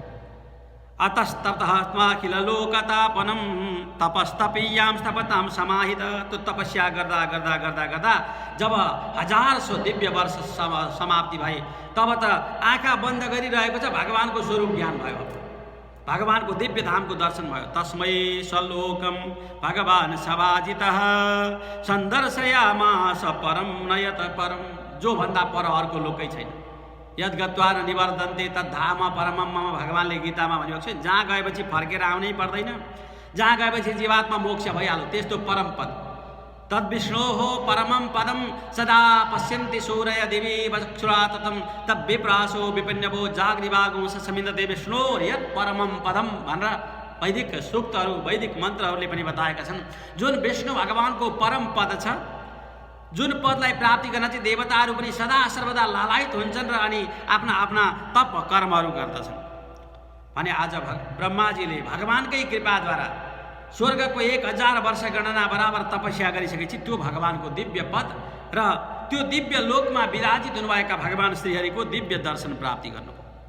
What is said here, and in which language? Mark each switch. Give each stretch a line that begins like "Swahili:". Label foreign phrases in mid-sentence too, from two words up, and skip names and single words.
Sanskrit: अतस्ततःस्माखिल लोकतापनम तपस्तपीयां तपतां समाहित।
Nepali: त्यो तपस्या गर्दा गर्दा गर्दा गर्दा जब 1000 दिव्य वर्ष समाप्ति भए तब त आँखा बन्द गरिरहेको छ, भगवानको स्वरूप ज्ञान भयो, भगवानको दिव्य धामको दर्शन भयो।
Sanskrit: तस्मै सलोकम भगवान सवाजितः सन्दर्शयामास परम नयत परम।
Nepali: जो भन्दा पर अर्को लोकै छैन।
Sanskrit: यद्गत्वा न निवर्धन्ते तद्धाम परमम मम,
Nepali: भगवानले गीतामा भनेको छ। जहाँ गएपछि फर्केर आउनै पर्दैन, जहाँ गएपछि जीवात्मा मोक्ष भइहाल्यो, त्यस्तो परम पद।
Sanskrit: तद्विष्णोः परमं पदं सदा पश्यन्ति सूरय देवी वचक्षुरा ततं तद्विप्रासो विपन्यवो जाग्निवागुंस समिन्दते विष्णोर्यत् परमं पदम
Nepali: भनेर वैदिक सूक्तहरू, वैदिक मन्त्रहरूले पनि बताएका छन्। जुन विष्णु भगवानको परम पद छ, जुन पदलाई प्राप्ति गर्न चाहिँ देवताहरू पनि सदा सर्वदा लालायित हुन्छन् र अनि आफ्ना आफ्ना तप कर्महरू गर्दछन् भने आज ब्रह्माजीले भगवानकै कृपाद्वारा स्वर्गको 1000 वर्ष गणना बराबर तपस्या गरिसकेपछि त्यो भगवानको दिव्य पद र त्यो दिव्य लोकमा विराजित हुनुभएका भगवान श्रीहरिको दिव्य दर्शन प्राप्ति गर्नुभयो।